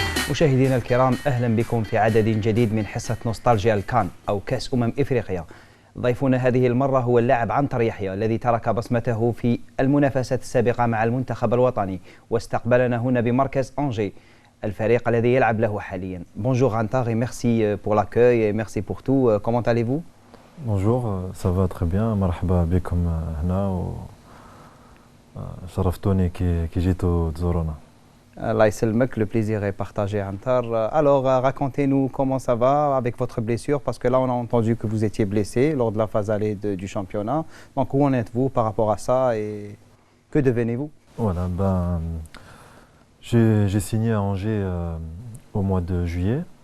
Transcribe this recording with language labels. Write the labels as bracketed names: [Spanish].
[Arabic] مشاهدينا الكرام، أهلا بكم في عدد جديد من حصة نوستالجيا الكان أو كأس إفريقيا. ضيفنا هذه المرة هو اللاعب عنتر يحيى الذي ترك بصمته في المنافسات السابقة مع المنتخب الوطني واستقبلنا هنا بمركز أنجي الفريق الذي يلعب له حاليا. [French] Bonjour Antar et merci pour l'accueil et merci pour tout. Comment allez-vous? Bonjour, ça va très bien. [Arabic] مرحبا بكم هنا وشرفتوني كي جيتوا تزورونا. [French] Allah [Arabic] يسلمك, [French] le plaisir est partagé Antar. Alors racontez-nous comment ça va avec votre blessure, parce que là on a entendu que vous étiez blessé lors de la phase allée du championnat. Donc où en êtes-vous par rapport à ça et que devenez-vous? Voilà, j'ai signé à Angers au mois de juillet.